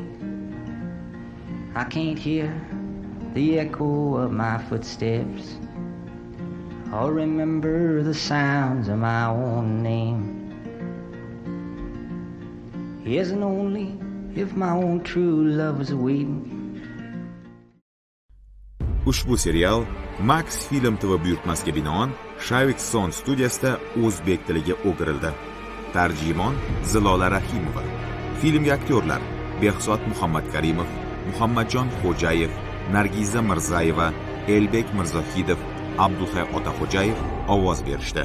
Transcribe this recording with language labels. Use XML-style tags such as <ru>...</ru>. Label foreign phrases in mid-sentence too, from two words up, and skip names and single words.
<en>I can't hear the echo of my footsteps or remember the sounds of my own name. Yes, and only if my own true love was waiting.</en> <uz>Ushbu serial Max Film TV buyurtmasiga binoan Shavik Son studiyasida o'zbek tiliga o'girildi. Tarjimon Zilola Rahimova. Filmga aktyorlar Behzod Muhammadkarimov, Muhammadjon Xo'jayev, Nargiza Mirzayeva, Elbek Mirzohidov, Abduhay Otaxo'jayev ovoz berishdi.</uz>